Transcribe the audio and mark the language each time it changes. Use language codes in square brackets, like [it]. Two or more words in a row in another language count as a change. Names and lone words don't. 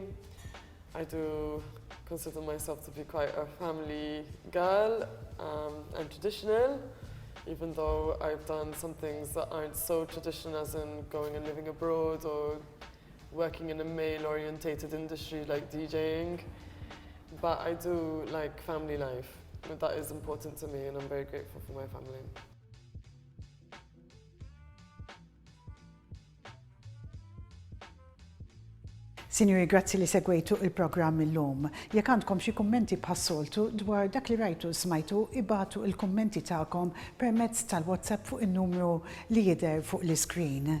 [en] I do consider myself to be quite a family girl and traditional, even though I've done some things that aren't so traditional, as in going and living abroad or working in a male-orientated industry like DJing. But I do like family life. That is important to me and I'm very grateful for my family. [mt] Sinjuri, grazzi li segwejtu il-programm illum. Jekk għandkom xi kummenti bħas-soltu dwar dak li rajtu smajtu, ibatu il-kummenti tagħkom permezz tal-WhatsApp fuq in-numru li jidher fuq l-iskrin.